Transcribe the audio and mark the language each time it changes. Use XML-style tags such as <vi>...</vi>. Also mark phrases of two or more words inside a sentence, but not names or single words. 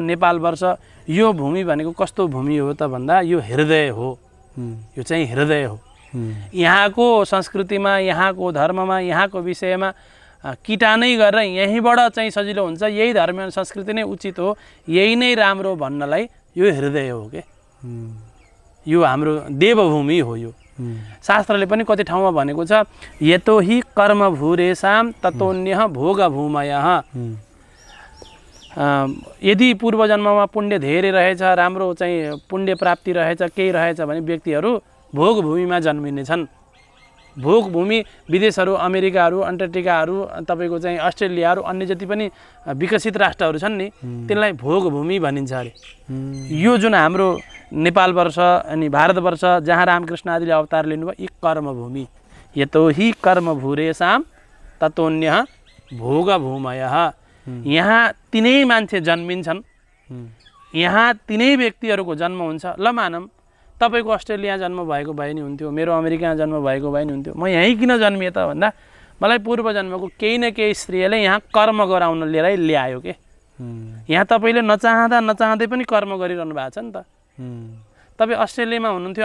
<ne>नेपालवर्ष यो भूमि भनेको कस्तो भूमि हो त भन्दा यो हृदय हो यो चाहिँ हृदय हो यहाँको संस्कृतिमा यहाँको धर्ममा यहाँको विषयमा किटानै गरेर यहीँबाट चाहिँ सजिलो हुन्छ यही धर्म संस्कृति नै उचित हो यही नै राम्रो भन्नलाई यो हृदय हो के यो हाम्रो देवभूमि हो यो शास्त्रले पनि कति ठाउँमा भनेको छ</ne> <sa>यतो हि कर्म भूरेसाम ततोन्यः भोग भूमयः</sa> <ne>यदि पूर्व जन्ममा पुण्य धेरै रहेछ राम्रो चाहिँ पुण्य प्राप्ति रहेछ केही रहेछ भने व्यक्तिहरू भोग भूमिमा जन्मिनेछन् भोग भूमि विदेशहरू अमेरिकाहरू अन्टार्कटिकाहरू तपाईको चाहिँ अस्ट्रेलियाहरू अन्य जति पनि विकसित राष्ट्रहरू छन् नि त्यसलाई भोग भूमि भनिन्छ अरे यो जुन हाम्रो नेपाल वर्ष अनि भारतवर्ष जहाँ रामकृष्ण आदिले अवतार लिनुभयो यी कर्मभूमि</ne> <sa>यतो हि कर्म भूरेसाम ततोन्यः भोग भूमयः</sa> <ne>यहाँ तिनै मान्छे जन्मिन्छन् यहाँ तिनै व्यक्तिहरूको जन्म हुन्छ ल मानौँ तपाईको अस्ट्रेलिया जन्म भएको भए नि हुन्थ्यो मेरो अमेरिका जन्म भएको भए नि हुन्थ्यो म यहीँ किन जन्मिएँ त भन्दा मलाई पूर्व जन्मको केही न केही स्त्रीले यहाँ कर्म गराउन लिएर ल्यायो के यहाँ तपाईँले नचाहँदा नचाहँदै पनि कर्म गरिरहनु भएको छ नि त तपाईँ अस्ट्रेलियामा हुनुहुन्थ्यो</ne>